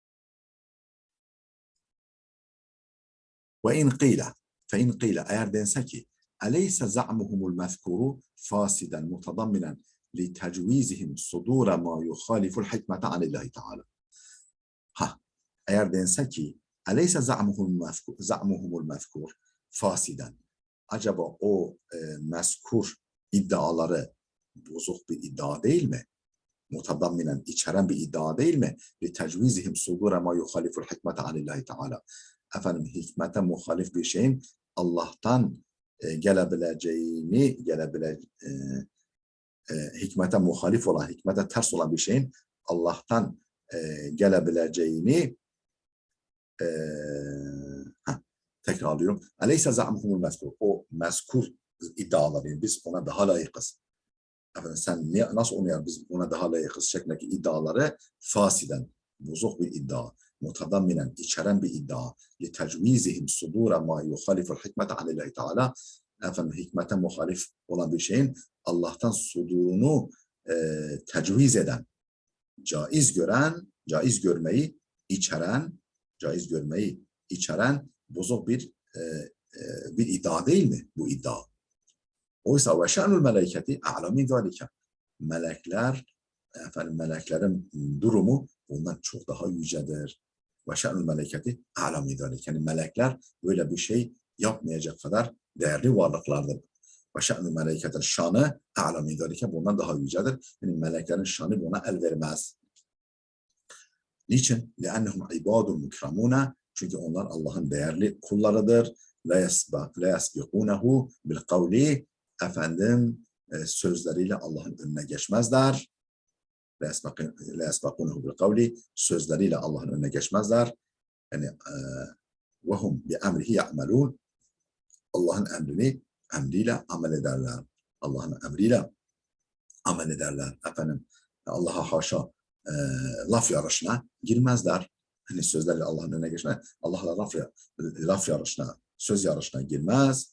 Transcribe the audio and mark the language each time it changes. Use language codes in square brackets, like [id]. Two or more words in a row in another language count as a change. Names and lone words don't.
[ar] وإن قيل فإن قيل [tr] eğer dense ki [ar] أليس زعمهم المذكور فاسدا متضمنا لتجويزهم صدور ما يخالف الحكمة عن الله تعالى. [tr] Eğer dense ki [ar] أليس زعمهم المذكور فاسدا [tr] acaba o mezkur iddiaları bozuk bir iddia değil mi? Mutadamminen, içeren bir iddia değil mi? [ar] لِتَجْوِيزِهِمْ صُدُورَ مَا يُخَالِفُ الْحِكْمَةَ عَنِ اللّٰهِ Teala. [tr] Efendim, hikmete muhalif bir şeyin Allah'tan gelebileceğini, hikmete muhalif olan, hikmete ters olan bir şeyin Allah'tan gelebileceğini tekrarlıyorum. [ar] أليس زعمهم المذكور. [tr] O mezkur iddiaları biz ona daha layıkız. Efendim, sen nasıl onu yap, biz ona daha layıkız şeklindeki iddiaları fasiden, bozuk bir iddia, mutadamminen, içeren bir iddia, [ar] لِتَجْوِيزِهِمْ صُدُورَ مَا يُخَالِفُ الْحِكْمَةَ عَنِ اللّٰهِ Teala. [tr] Efendim, hikmete muhalif olan bir şeyin Allah'tan sudurunu tecviz eden, caiz görmeyi içeren bozuk bir iddia değil mi bu iddia? [ar] Oysa وشأن الملائكة أعلى من ذلك. [tr] Meleklerin durumu bundan çok daha yücedir. [ar] وشأن الملائكة أعلى من ذلك. [tr] Yani melekler böyle bir şey yapmayacak kadar değerli varlıklardır. [ar] وشأن الملائكة [tr] şanı [ar] أعلى من ذلك, [tr] bundan daha yücedir. Yani meleklerin şanı buna el vermez. Niçin? [ar] لِأَنَّهُمْ عِبَادٌ مُكْرَمُونَ. [tr] Çünkü onlar Allah'ın değerli kullarıdır. [ar] لَا يَسْبِقُونَهُ بِالْقَوْلِ. [tr] Efendim, sözleriyle Allah'ın önüne geçmezler. [ar] لَا يَسْبِقُونَهُ بِالْقَوْلِ. [tr] Sözleriyle Allah'ın önüne geçmezler. [ar] Yani وَهُمْ بِأَمْرِهِ يَعْمَلُونَ. [tr] Allah'ın emriyle amel ederler. Allah'ın emriyle amel ederler. Efendim, Allah'a haşa laf yarışına girmezler. Hani sözlerle Allah'ın önüne geçmez. Allah'la laf yarışına, söz yarışına girmez.